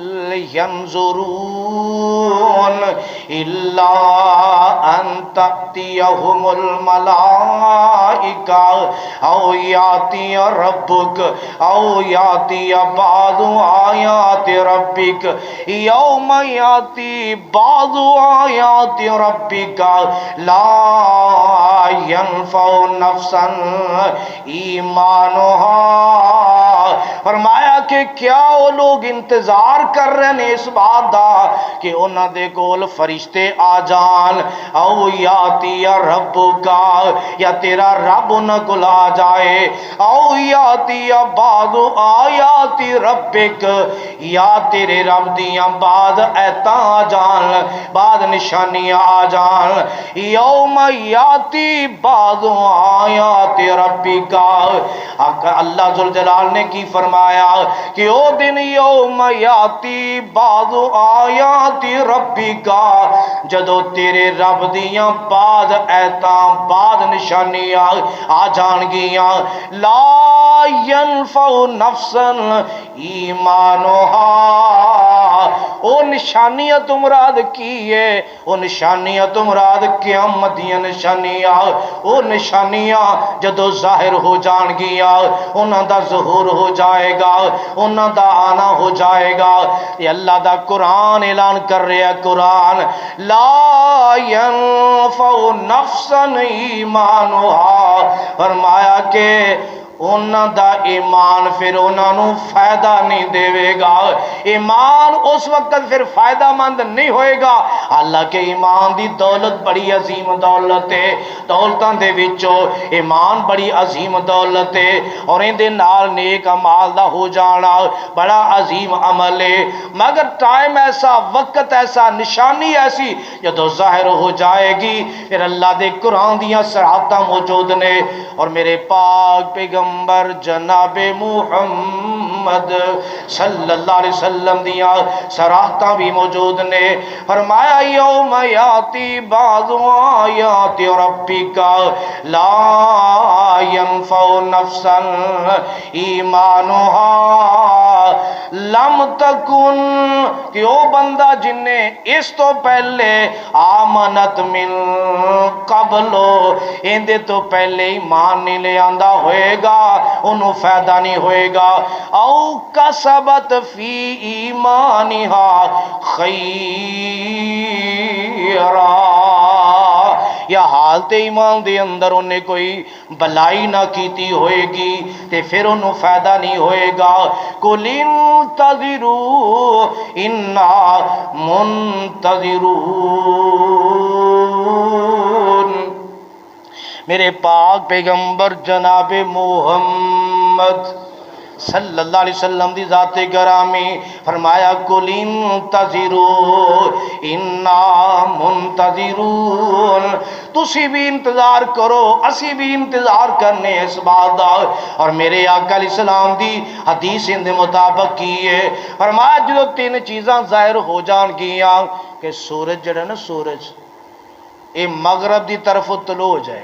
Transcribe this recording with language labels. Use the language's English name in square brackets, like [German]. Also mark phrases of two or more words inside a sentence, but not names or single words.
[Arabic] ینظرون الا ان تأتیہم الملائکہ او یاتی ربک او یاتی بعض آیات ربک یوم یاتی بعض آیات ربک لا ینفع نفسا ایمانها۔ [Punjabi] فرمایا کہ کیا وہ لوگ انتظار کر رہے ہیں اس بات دا کہ انہاں دے کول فرشتے آ جان، [Arabic] او یاتی ربک [Punjabi] یا تیرا رب انہاں کول آ جائے، [Arabic] او یاتی بعض آیات ربک [Punjabi] یا تیرے رب دیاں بعض ایتاں آ جان، بعض نشانیاں آ جان، [Arabic] یوم یاتی بعض آیات ربک۔ [Punjabi] اللہ ذوالجلال نے کی فرمایا کہ او دن [Arabic] یوم یاتی بعض آیات ربک، [Punjabi] جدو تیرے رب دیاں بعض ایتاں بعض نشانیاں آ جان گیاں، [Arabic] لا ینفع نفسا ایمانها۔ [Punjabi] او نشانیاں تو مراد کی ہے؟ او نشانیاں تو مراد قیامت دیاں نشانیاں، او نشانیاں جدو ظاہر ہو جان گیا، انہاں دا ظہور ہو جائے گا، انہاں دا آنا ہو جائے گا۔ یہ اللہ دا قرآن اعلان کر رہے ہیں، قرآن [Arabic] لا ینفع نفسا ایمانها، [Punjabi] فرمایا کہ انہاں دا ایمان پھر انہاں نو فائدہ نہیں دے گا، ایمان اس وقت پھر فائدہ مند نہیں ہوئے گا، حالانکہ ایمان دی دولت بڑی عظیم دولت ہے، دولتاں دے وچوں ایمان بڑی عظیم دولت ہے، اور ان دے نال نیک اعمال دا ہو جانا بڑا عظیم عمل ہے، مگر ٹائم ایسا، وقت ایسا، نشانی ایسی جدو ظاہر ہو جائے گی، پھر اللہ دے قرآن دیاں صراحتاں موجود نے، اور میرے پاک پیغمبر جناب محمد [Arabic] صلی اللہ علیہ وسلم [Punjabi] دیاں صراحتاں بھی موجود نے۔ [Arabic] فرمایا یوم یاتی بعض آیات ربک لا ینفع نفسا ایمانها لم تکن، [Punjabi] کہ او بندہ جن نے اس تو پہلے [Arabic] آمنت من قبل، [Punjabi] اندے تو پہلے ایمان نہیں لے آندا ہوئے گا، انہوں فائدہ نہیں ہوئے گا، [Arabic] او کسبت فی ایمانها [Punjabi] خیرا، یا حالت ایمان دے اندر انہیں کوئی بلائی نہ کیتی ہوئے گی تے پھر انہوں فائدہ نہیں ہوئے گا۔ [Arabic] قُلِ انتظروا انا منتظرون۔ [Punjabi] میرے پاک پیغمبر جناب محمد [Arabic] صلی اللہ علیہ وسلم [Punjabi] دی ذات گرامی فرمایا [Arabic] قُلِ انتظروا انا منتظرون، [Punjabi] تسی بھی انتظار کرو، اسی بھی انتظار کرنے اس بات دا۔ اور میرے آقا [Arabic] علیہ السلام [Punjabi] دی حدیث ان دے مطابق کی ہے، فرمایا جو تین چیزاں ظاہر ہو جان گیاں کہ سورج جڑا نا، سورج یہ مغرب دی طرف طلوع ہو جائے